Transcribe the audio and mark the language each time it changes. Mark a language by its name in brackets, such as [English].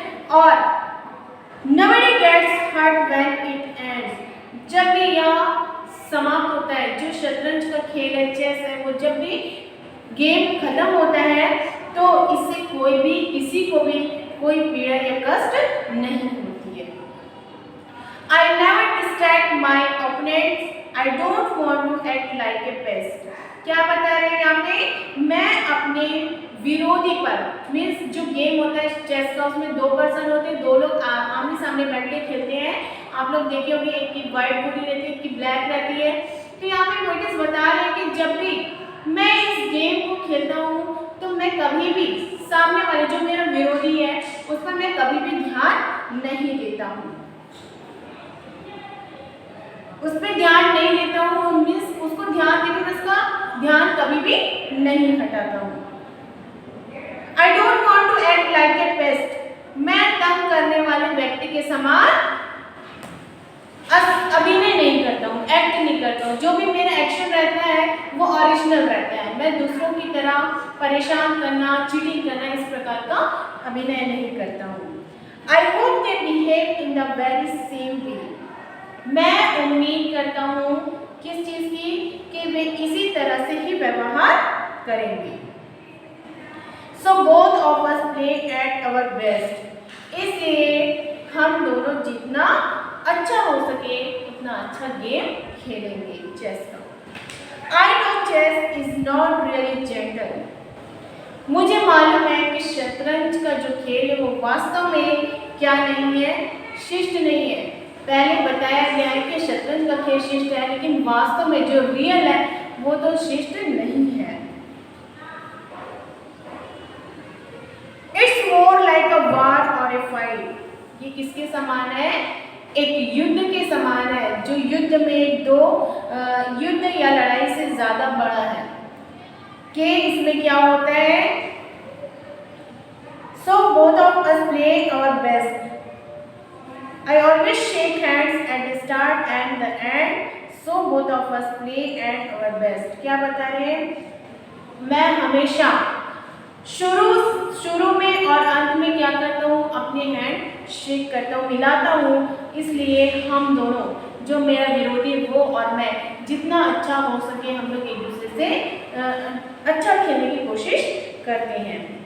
[Hindi] और [English] nobody gets hurt when it ends। [Hindi] जब भी यह समाप्त होता है, जो शतरंज का खेल है, चेस है, वो जब भी गेम खत्म होता है तो इससे कोई भी, किसी को भी कोई पीड़ा या कष्ट नहीं होती है। [English] I never distract my opponents, I don't want to act like a pest। [Hindi] क्या बता रहे हैं यहाँ पे, मैं अपने विरोधी पर, मीन्स जो गेम होता है चेस का, उसमें 2 पर्सन होते हैं, 2 लोग आमने सामने बैठ के खेलते हैं। आप लोग देखे होंगे, एक की व्हाइट बॉडी रहती है, एक की ब्लैक रहती है। तो यहाँ पे पोएटेस बता रहे हैं कि जब भी मैं इस गेम को खेलता हूँ तो मैं कभी भी सामने वाले, जो मेरा विरोधी है, उस पर मैं कभी भी ध्यान नहीं देता हूँ, उस पर ध्यान नहीं देता हूँ, मीन्स उसको ध्यान देकर उसका ध्यान कभी भी नहीं हटाता हूँ। [English] I don't want to act like a pest। [Hindi] मैं तंग करने वाले व्यक्ति के समान अभिनय नहीं करता हूँ, एक्ट नहीं करता हूँ। जो भी मेरा एक्शन रहता है वो ओरिजिनल रहता है। मैं दूसरों की तरह परेशान करना, चीटिंग करना, इस प्रकार का अभिनय नहीं करता हूँ। [English] I hope they behave in the very same way। [Hindi] मैं उम्मीद करता हूँ किस चीज़ की, कि वे इसी तरह से ही व्यवहार करेंगे। [English] So both of us play at our best। [Hindi] इसलिए हम दोनों जितना अच्छा हो सके उतना अच्छा गेम खेलेंगे चेस का। [English] I know chess is not really gentle। [Hindi] मुझे मालूम है कि शतरंज का जो खेल है वो वास्तव में क्या नहीं है, शिष्ट नहीं है। पहले बताया गया है कि शतरंज का खेल शिष्ट है, लेकिन वास्तव में जो रियल है वो तो शिष्ट नहीं है। [English] It's more like a war और a fight. [Hindi] ये किसके समान है, एक युद्ध के समान है, जो युद्ध में 2 युद्ध या लड़ाई से ज़्यादा बड़ा है। कि इसमें क्या होता है, [English] So both of us play our best. I always shake hands at the start and the end, so both of us play at our best। [Hindi] क्या बता रहे हैं, मैं हमेशा शुरू में और अंत में क्या करता हूँ, अपने हैंड शेक करता हूँ, मिलाता हूँ। इसलिए हम दोनों, जो मेरा विरोधी वो और मैं, जितना अच्छा हो सके हम लोग एक दूसरे से अच्छा खेलने की कोशिश करते हैं।